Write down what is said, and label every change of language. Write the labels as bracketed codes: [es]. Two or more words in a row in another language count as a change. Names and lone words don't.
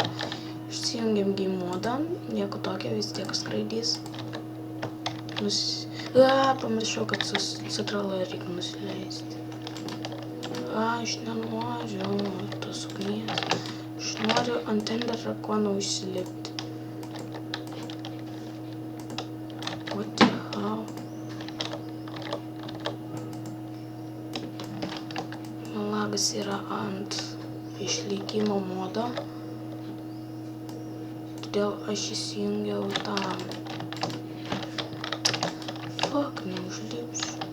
[lt] Išsijungiam game modą, nieko tokio, vis tiek skraidys. Pamiršau, kad su citrala reikia nusileisti. Aš nenoriu tos ugnies. Aš noriu ant ender drakono užsilipti. [en] What the hell? [lt] Lagas yra ant išlikimo modo. Todėl aš įsijungiau tam. Fuck, neužlipsiu.